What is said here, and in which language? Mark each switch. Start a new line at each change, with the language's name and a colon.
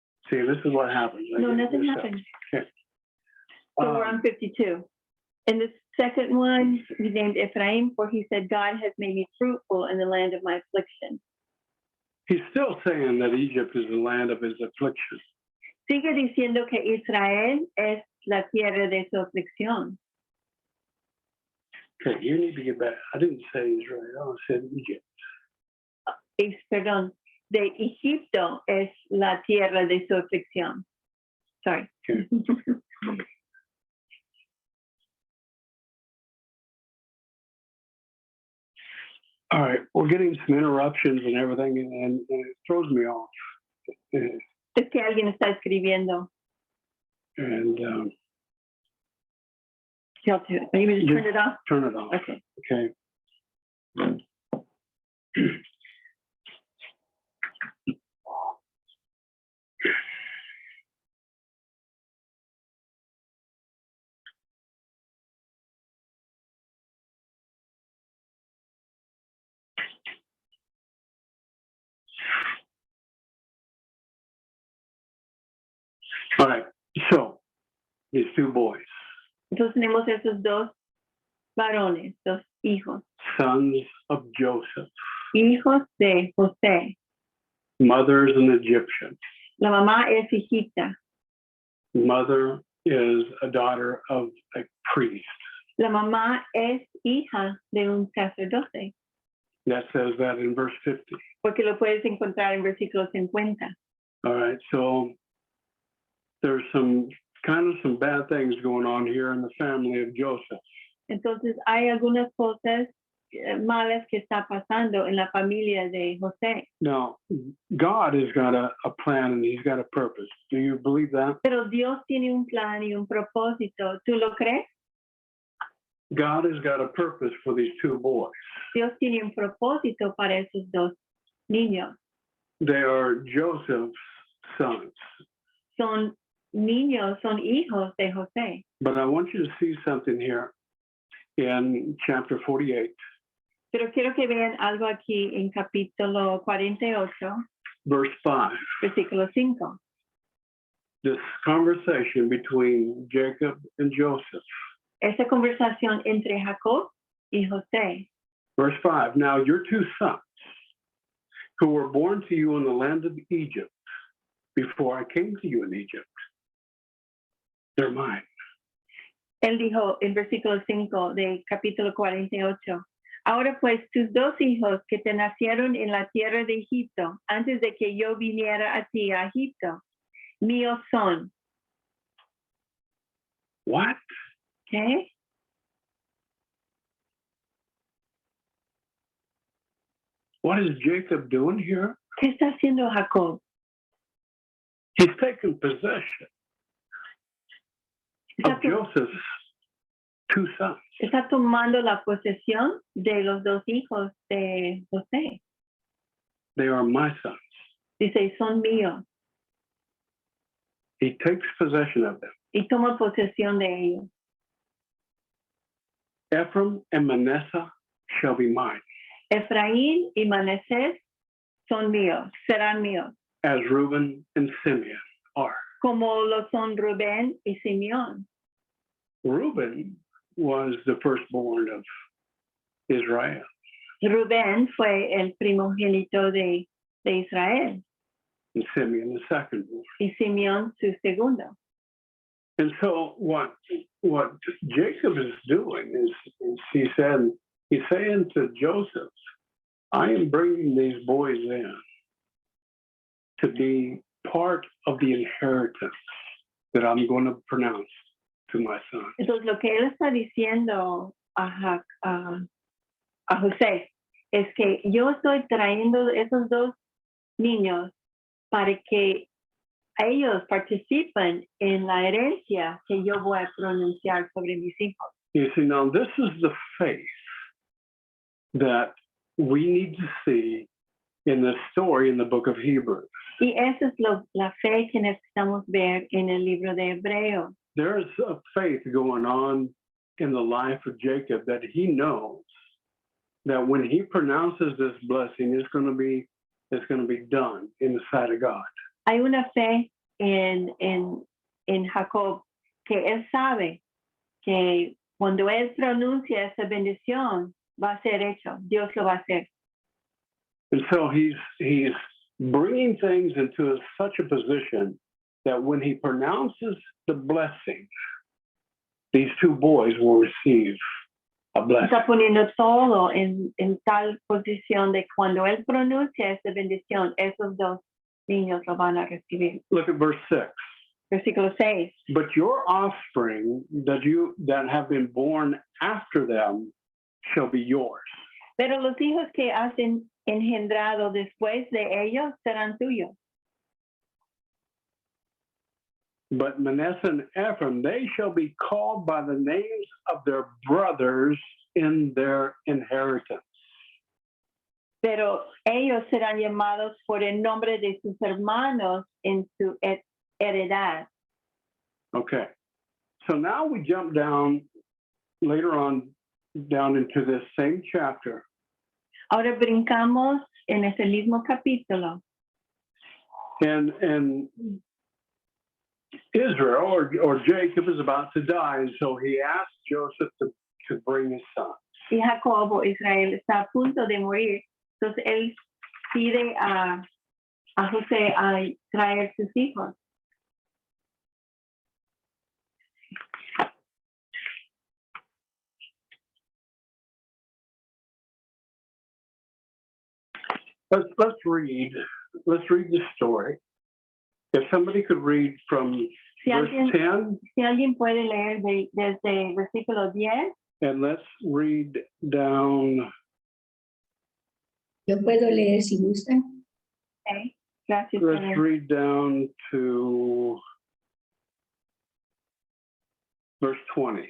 English: See, this is what happens. No, nothing happened. Okay. So we're on 52. And the second one, we named Ephraim, for he said, God has made me fruitful in the land of my affliction. He's still saying that Egypt is the land of his affliction.
Spanish: Sigue diciendo que Israel es la tierra de su aflicción.
English: Okay, you need to get back. I didn't say Israel, I said Egypt.
Spanish: Perdón, de Egipto es la tierra de su aflicción.
English: Sorry. Okay. All right, we're getting some interruptions and everything, and it throws me off.
Spanish: Es que alguien está escribiendo.
English: And Are you going to turn it off? turn it off. Okay. Okay. All right, so these two boys,
Spanish: Entonces tenemos esos dos varones, dos hijos,
English: sons of Joseph,
Spanish: hijos de José.
English: mother's an Egyptian.
Spanish: La mamá es egipta.
English: Mother is a daughter of a priest.
Spanish: La mamá es hija de un sacerdote,
English: That says that in verse 50.
Spanish: porque lo puedes encontrar en versículo 50.
English: All right, so there's some bad things going on here in the family of Joseph.
Spanish: Entonces hay algunas cosas malas que está pasando en la familia de José.
English: Now, God has got a plan and he's got a purpose. Do you believe that?
Spanish: Pero Dios tiene un plan y un propósito. ¿Tú lo crees?
English: God has got a purpose for these two boys.
Spanish: Dios tiene un propósito para esos dos niños.
English: They are Joseph's sons.
Spanish: Son niños, son hijos de José.
English: But I want you to see something here in chapter 48,
Spanish: Pero quiero que vean algo aquí en capítulo 48,
English: verse 5.
Spanish: versículo 5.
English: This conversation between Jacob and Joseph.
Spanish: Esa conversación entre Jacob y José.
English: Verse 5. Now your two sons, who were born to you in the land of Egypt, before I came to you in Egypt, they're mine.
Spanish: Él dijo en versículo 5 del capítulo 48, ahora pues tus dos hijos que te nacieron en la tierra de Egipto, antes de que yo viniera a ti a Egipto, míos son.
English: What?
Spanish: ¿Qué?
English: What is Jacob doing here?
Spanish: ¿Qué está haciendo Jacob?
English: He's taken possession of
Spanish: Está,
English: Joseph's two sons.
Spanish: está tomando la posesión de los dos hijos de José.
English: They are my sons.
Spanish: Dice, son míos.
English: He takes possession of them.
Spanish: Y toma posesión de ellos.
English: Ephraim and Manasseh shall be mine,
Spanish: Efraín y Manasés son míos, serán míos,
English: as Reuben and Simeon are.
Spanish: como lo son Rubén y Simeón.
English: Reuben was the firstborn of Israel,
Spanish: Rubén fue el primogénito de Israel
English: and Simeon the secondborn.
Spanish: y Simeón su segundo.
English: And so what Jacob is doing is he's saying to Joseph, I am bringing these boys in to be part of the inheritance that I'm going to pronounce to my son.
Spanish: Entonces lo que él está diciendo a José es que yo estoy trayendo esos dos niños para que ellos participen en la herencia que yo voy a pronunciar sobre mis hijos.
English: You see, now this is the faith that we need to see in the story in the book of Hebrews.
Spanish: Y esa es la fe que necesitamos ver en el libro de Hebreos.
English: There's a faith going on in the life of Jacob that he knows that when he pronounces this blessing, it's going to be done in the sight of God.
Spanish: Hay una fe en Jacob que él sabe que cuando él pronuncia esa bendición va a ser hecho, Dios lo va a hacer.
English: And so he's bringing things into such a position that when he pronounces the blessing, these two boys will receive a blessing.
Spanish: Está poniendo todo en tal posición de cuando él pronuncia esa bendición, esos dos niños lo van a recibir.
English: Look at verse 6.
Spanish: Versículo 6.
English: But your offspring that have been born after them shall be yours.
Spanish: Pero los hijos que has engendrado después de ellos serán tuyos.
English: But Manasseh and Ephraim, they shall be called by the names of their brothers in their inheritance.
Spanish: Pero ellos serán llamados por el nombre de sus hermanos en su heredad.
English: Okay. So now we jump down later on down into this same chapter.
Spanish: Ahora brincamos en ese mismo capítulo.
English: And Israel or Jacob is about to die, and so he asked Joseph to bring his son.
Spanish: Y Jacobo, Israel, está a punto de morir. Entonces él pide a José a traer sus hijos.
English: Let's read the story. If somebody could read from verse 10,
Spanish: Si alguien puede leer desde el versículo 10.
English: and let's read down.
Spanish: Yo puedo leer si gustan.
English: Okay.
Spanish: Gracias.
English: Let's read down to verse 20.